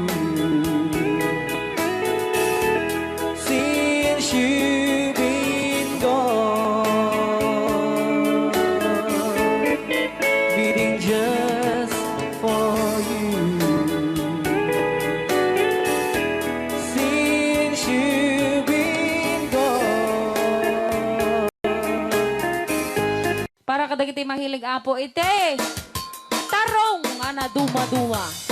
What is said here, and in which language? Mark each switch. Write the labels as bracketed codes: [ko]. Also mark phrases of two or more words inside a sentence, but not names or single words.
[en] Since you've been gone, beating just for you. Since you've been gone. [ilo] Para kadagiti mahilig apo ite. Tarong nga na duma-duma.